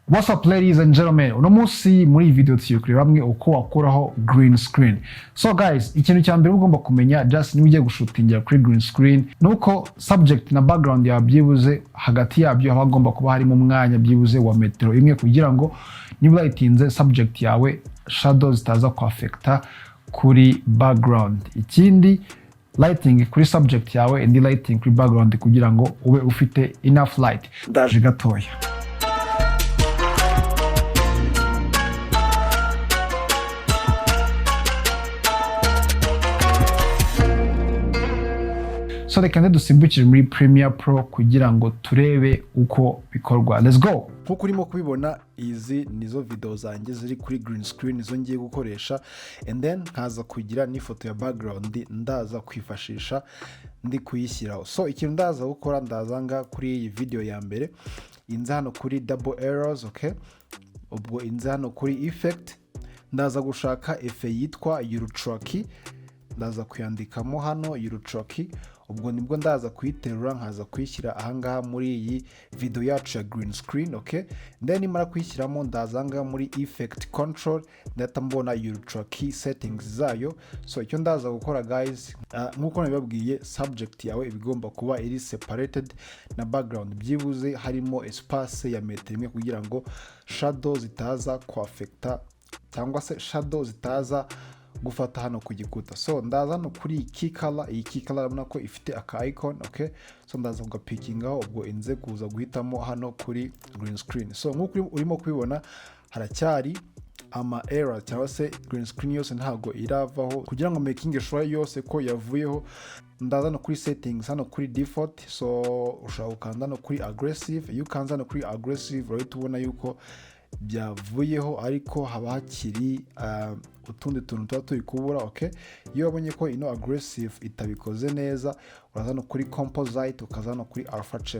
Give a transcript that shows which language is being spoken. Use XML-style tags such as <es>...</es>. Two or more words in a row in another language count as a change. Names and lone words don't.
<en>What's up ladies and gentlemen,</en> <rw>uno munsi muri video tuyikuri bamwe uko wakuraho</rw> <en>green screen.</en> <rw>So guys, ikintu cya mbere ugomba kumenya just niba ugiye gushutingira kuri</rw> <en>green screen</en> <rw>nuko subject na background yawe byibuze hagati yabyo haba hagomba kuba harimo umwanya byibuze wa metero imwe kugira ngo niba lightinze subject yawe shadows zitaza ku affecta kuri background. Ikindi lighting kuri subject yawe</rw> <en>and lighting</en> <rw>kuri background kugira ngo ube ufite</rw> <en>enough light.</en> <rw>Ndaje gatoya. So reka dusimbukire muri Premiere Pro kugira ngo turebe uko bikorwa.</rw> <en>Let's go.</en> <rw>Nkuko urimo kubibona izi nizo video zanjye ziri kuri</rw> <en>green screen</en> <rw>izo ngiye gukoresha</rw> <en>and then</en> <rw>nkaza kugira n'ifoto ya background ndaza kwifashisha ndi kuyishyiraho. So ikintu ndaza gukora ndazanga kuri iyi video ya mbere inza hano kuri</rw> <en>double arrows,</en> <rw>okay? Ubwo inza hano kuri effect ndaza gushaka effect yitwa Ultra Key, ndaza kuyandikamo hano Ultra Key. Ubwo nibwo ndaza kuyiterura nkaza kuyishyira ahangaha muri iyi video yacu ya</rw> <en>green screen,</en> <rw>okay? Then nimara kuyishyiramo ndazanga muri</rw> <en>effect control</en> <rw>ndahita mbona Ultra Key settings zayo. So icyo ndaza gukora guys, nkuko nabibabwiye subject yawe ibigomba kuba iri separated na background byibuze harimo espace ya metero imwe kugira ngo shadow zitaza ku affecta cyangwa se shadow zitaza gufata hano ku gikuta. So ndaza no kuri</rw> <en>key color,</en> <rw>iyi</rw> <en>key color</en> <rw>urabona ko ifite aka icon, okay? So ndaza kugapikingaho ubwo inze kuza guhitamo hano kuri</rw> <en>green screen.</en> <rw>So nkuko urimo kubibona haracyari ama error cyangwa se</rw> <en>green screen</en> <rw>yose ntago iravaho kugira ngo</rw> <en>making sure</en> <rw>yose ko yavuyeho. Ndaza no kuri settings hano kuri default, so ushaka ukanda no kuri aggressive. Iyo ukanza no kuri aggressive urahita ubona yuko byavuyeho ariko haba hakiri utundi tuntu tuba turi kubura, okay? Iyo wabonye ko ino aggressive itabikoze neza uraza no kuri composite ukaza no kuri</rw> <en>alpha channel.</en>